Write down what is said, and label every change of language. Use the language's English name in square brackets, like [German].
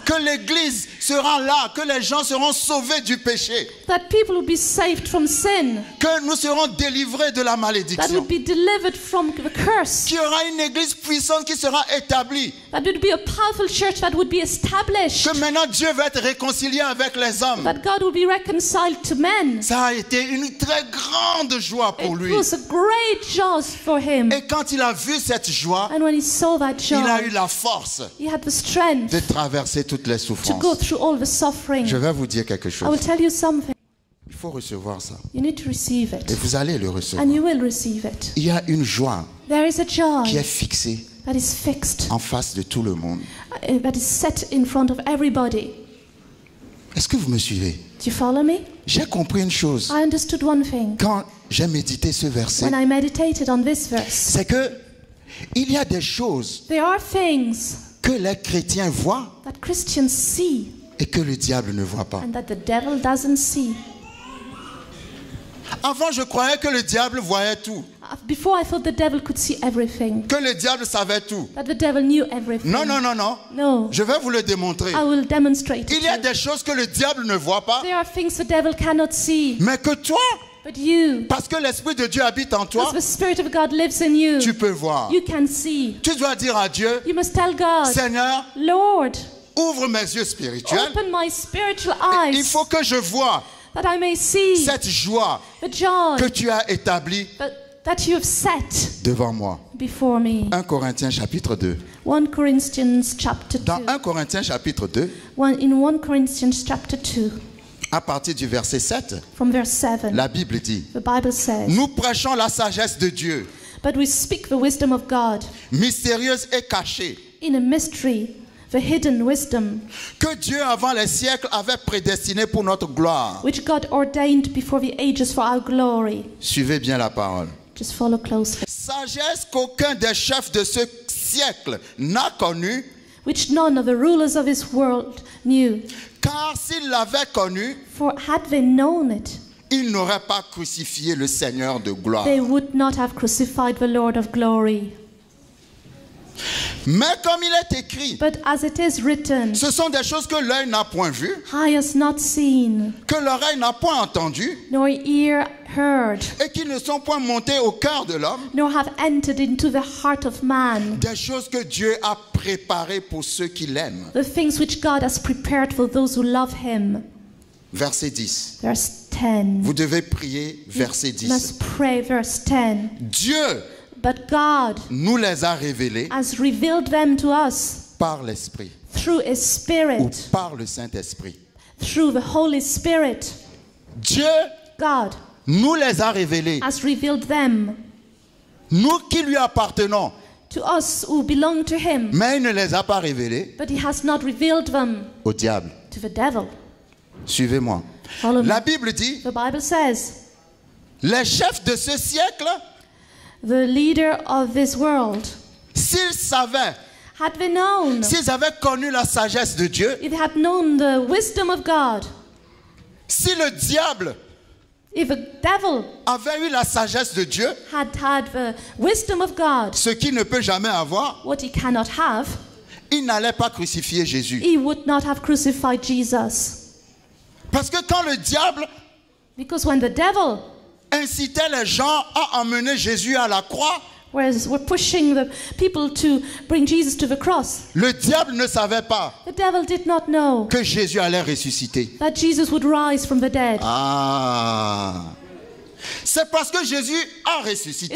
[French] que l'église sera là, que les gens seront sauvés du péché, [English] that people would be saved from sin, [French] que nous serons délivrés de la [English] that [French] malédiction, [English] would be delivered from the curse, [French] qu'il y aura une église puissante qui sera établie, [English] that would be a powerful church that would be established, [French] que maintenant Dieu va être réconcilié avec les hommes. [English] that God would be reconciled to men. [French] Ça a été une très grande joie pour [English] It [French] lui. [English] was a great joy for him. [French] Et quand il a vu cette joie, [English] And when he saw that [French] il a eu [English] joy, [French] la force [English] he had the strength [French] de traverser toutes les [English] to go [French] souffrances. [English] through all the suffering. [French] Je vais vous dire quelque [English] I will [French] chose. [English] tell you something. [French] Il faut recevoir ça. [English] You need to receive [French] Et [English] it. [French] vous allez le recevoir. [English] And you will receive it. [French] Il y a une joie [English] There is a [French] qui est [English] joy [French] fixée [English] that is fixed, [French] en face de tout le monde. [English] that is set in front of everybody. [French] Est-ce que vous me suivez? [English] Do you follow me? [French] J'ai compris une chose. [English] I understood one thing [French] Quand j'ai médité ce verset, [English] when I meditated on this verse. [French] c'est que il y a des choses [English] There are things [French] que les chrétiens voient [English] that Christians see [French] et que le diable ne voit pas. [English] and that the devil doesn't see. [French] Avant, je croyais que le diable voyait tout, [English] Before I thought the devil could see everything, [French] que le diable savait tout. [English] that the devil knew everything. [French] Non, non, non, non. [English] No. [French] Je vais vous le démontrer. [English] I will demonstrate it [French] Il y a [English] to you. [French] des choses que le diable ne voit pas, [English] There are things the devil cannot see, [French] mais que toi, [English] but you, [French] parce que l'Esprit de Dieu habite en toi, [English] because the Spirit of God lives in you, [French] tu peux voir. [English] you can see. [French] Tu dois dire à Dieu, [English] You must tell God, [French] Seigneur, [English] Lord, [French] ouvre mes yeux spirituels. [English] open my spiritual [French] Il [English] eyes [French] faut que je voie [English] that I may see [French] cette joie [English] the joy [French] que tu as établie [English] that you have set [French] devant moi. [English] before me. [French] 1 Corinthiens chapitre 2. [English] 1 Corinthians chapter 2. [French] Dans 1 Corinthiens chapitre 2, [English] In 1 Corinthians chapter 2, [French] à partir du verset 7, [English] from verse 7, [French] la Bible dit, [English] the Bible says, [French] nous prêchons la sagesse de Dieu, [English] but we speak the wisdom of God [French] mystérieuse et cachée, [English] in a mystery, the hidden wisdom, [French] que Dieu avant les siècles avait prédestinée pour notre gloire. [English] which God ordained before the ages for our glory. [French] Suivez bien la parole. [English] Just follow closely. [French] Sagesse qu'aucun des chefs de ce siècle n'a connue, [English] Which none of the rulers of this world knew. [French] car s'ils l'avaient connue, [English] For had they known it, [French] ils n'auraient pas crucifié le Seigneur de gloire. [English] they would not have crucified the Lord of glory. [French] Mais comme il est écrit, [English] But as it is written, [French] ce sont des choses que l'œil n'a point vues, [English] eye has not seen, [French] que l'oreille n'a point entendues, [English] nor ear heard, [French] et qui ne sont point montées au cœur de l'homme, [English] nor have entered into the heart of man, [French] des choses que Dieu a préparées pour ceux qui l'aiment. [English] the things which God has prepared for those who love him. [French] Verset 10. [English] Verse 10. [French] Vous devez prier, verset 10. [English] Must pray, verse 10. [French] Dieu [English] But God [French] nous les a révélés [English] has revealed them to us [French] par l'Esprit [English] through His [French] ou [English] Spirit, [French] par le Saint-Esprit. [English] through the Holy Spirit. [French] Dieu [English] God [French] nous les a révélés, [English] has revealed them [French] nous qui lui appartenons, [English] to us who belong to Him, [French] mais il ne les a pas révélés [English] but He has not revealed them [French] au diable. [English] to the devil. [French] Suivez-moi. [English] Follow me. [French] La Bible dit, [English] The Bible says, [French] les chefs de ce siècle, [English] the leader of this world, [French] s'ils savaient, [English] had they known, [French] s'ils avaient connu la sagesse de Dieu, [English] if they had known the wisdom of God, [French] si le diable [English] if the devil [French] avait eu la sagesse de Dieu, [English] had the wisdom of God, [French] ce qu'il ne peut jamais avoir, [English] what he cannot have, [French] il n'allait pas crucifier Jésus. [English] he would not have crucified Jesus. [French] Parce que quand le diable [English] Because when the devil [French] incitait les gens à emmener Jésus à la croix, [English] we're pushing the people to bring Jesus to the cross, [French] le diable ne savait pas [English] the devil did not know [French] que Jésus allait ressusciter. [English] that Jesus would rise from the dead. [French] Ah, c'est parce que Jésus a ressuscité